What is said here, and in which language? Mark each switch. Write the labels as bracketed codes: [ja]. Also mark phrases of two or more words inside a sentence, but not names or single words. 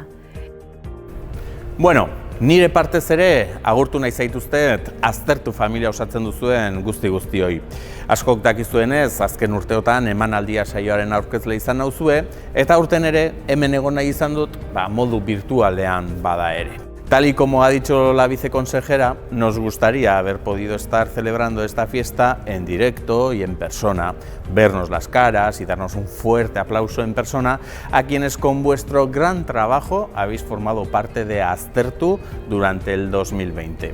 [eu] Bueno, nire partez ere agurtu nahi zaituztet Aztertu familia osatzen duzuen guztioi. Askok dakizuenez, azken urteotan emanaldia saioaren aurkezle izan nauzue, eta aurten ere hemen egon nahi izan dut modu virtualean bada ere. [es] Tal y como ha dicho la viceconsejera, nos gustaría haber podido estar celebrando esta fiesta en directo y en persona, vernos las caras y darnos un fuerte aplauso en persona a quienes con vuestro gran trabajo habéis formado parte de Aztertu durante el 2020.